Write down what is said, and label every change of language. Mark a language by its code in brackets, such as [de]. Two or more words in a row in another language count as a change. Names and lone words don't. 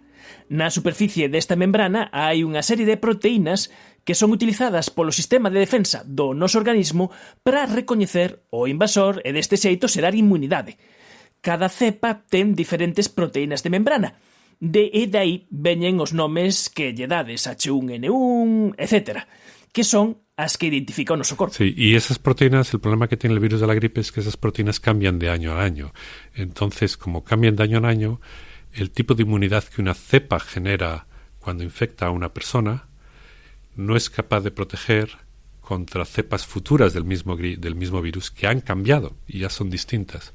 [gl] Na superficie desta membrana hai unha serie de proteínas que son utilizadas polo sistema de defensa do noso organismo para recoñecer o invasor e deste xeito xerar inmunidade. Cada cepa ten diferentes proteínas de membrana, e dai veñen os nomes que lle dades, H1N1, etc., que son as que identifica o noso corpo. [es] Sí, y esas proteínas, el problema que tiene el virus de la gripe es que esas proteínas cambian de año a año. Entonces, como cambian de año en año, el tipo de inmunidad que una cepa genera cuando infecta a una persona no es capaz de proteger contra cepas futuras del mismo virus que han cambiado y ya son distintas.